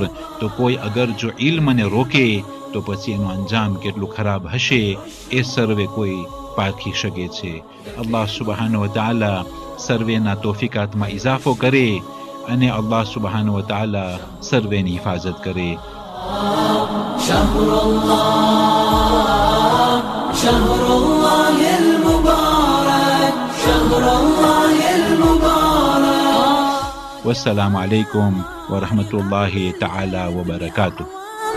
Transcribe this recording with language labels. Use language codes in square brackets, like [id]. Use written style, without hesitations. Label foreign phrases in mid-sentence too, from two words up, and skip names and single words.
[gu] તો કોઈ અગર જો ઇલ્મને રોકે તો પછી એનું અંજામ કેટલું ખરાબ હશે એ સર્વે કોઈ પારખી શકે છે. [ar] الله سبحانه وتعالى [gu] સર્વેના તોફીકાતમાં ઇઝાફો કરે અને [ar] الله سبحانه وتعالى [gu] સર્વેની હિફાજત કરે. [ar] شهر الله المبارك شهر الله المبارك والسلام عليكم ورحمة الله تعالى وبركاته.